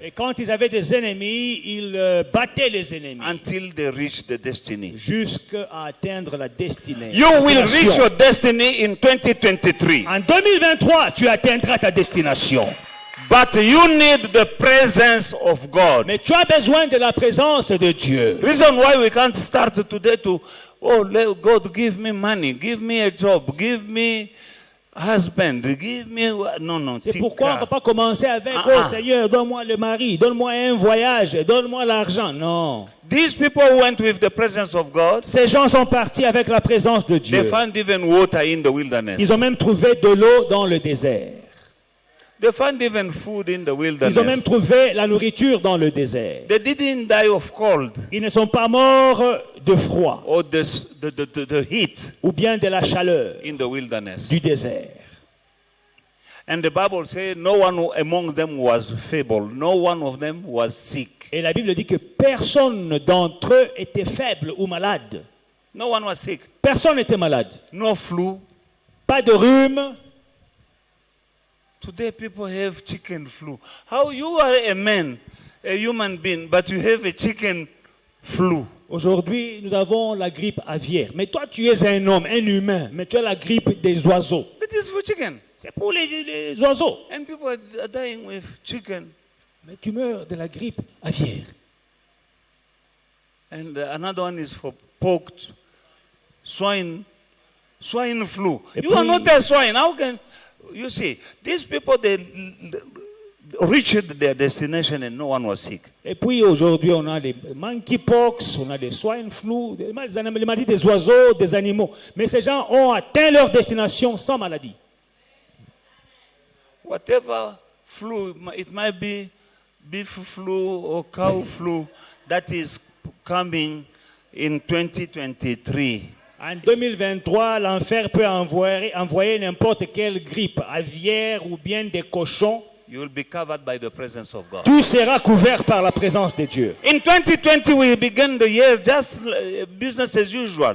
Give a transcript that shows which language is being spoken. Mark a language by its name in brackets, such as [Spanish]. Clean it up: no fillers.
[French] Et quand ils avaient des ennemis, ils battaient les ennemis [English] until they reached the destiny. [French] jusqu'à atteindre la destinée. [English] You will reach Destination. your destiny in 2023. [French] En 2023, tu atteindras ta destination. [English] But you need the presence of God. [French] Mais tu as besoin de la présence de Dieu. [English] Reason why we can't start today to, let God give me money, give me a job, give me husband, give me... No. [French] C'est pourquoi on ne peut pas commencer avec Ah, oh ah. Seigneur, donne-moi le mari, donne-moi un voyage, donne-moi l'argent. Non. [English] These people went with the presence of God. [French] Ces gens sont partis avec la présence de [English] They [French] Dieu. [English] found even water in the wilderness. [French] Ils ont même trouvé de l'eau dans le désert. [English] They found even food in the [French] Ils ont même [English] wilderness. [French] trouvé la nourriture dans le désert. [English] They didn't die of cold [French] Ils ne sont pas morts de froid [English] or the heat [French] ou bien de la chaleur [English] in the wilderness. [French] du désert. [English] And the Bible says no one among them was feeble. No one of them was sick. [French] Et la Bible dit que personne d'entre eux était faible ou malade. [English] No one was sick. [French] Personne n'était malade. [English] No flu. [French] Pas de rhume. [English] Today people have chicken flu. How you are a man, a human being, but you have a chicken flu? [French] Aujourd'hui, nous avons la grippe aviaire. Mais toi, tu es un homme, un humain. Mais tu as la grippe des oiseaux. [English] That is for chicken. [French] C'est pour les oiseaux. [English] And people are dying with chicken. [French] Mais tu meurs de la grippe aviaire. [English] And another one is for pork, swine flu. [French] Et [English] You are [French] puis- [English] not a swine. How can you see? These people they reached their destination and no one was sick. [French] Et puis aujourd'hui, on a les monkeypox, on a les swine flu, les maladies des oiseaux, des animaux. Mais ces gens ont atteint leur destination sans maladie. [English] Whatever flu, it might be beef flu or cow flu that is coming in 2023. [French] En 2023, l'enfer peut envoyer n'importe quelle grippe aviaire ou bien des cochons. [English] You will be covered by the presence of God. [French] Tout sera couvert par la présence de Dieu. [English] In 2020, we began the year just business as usual.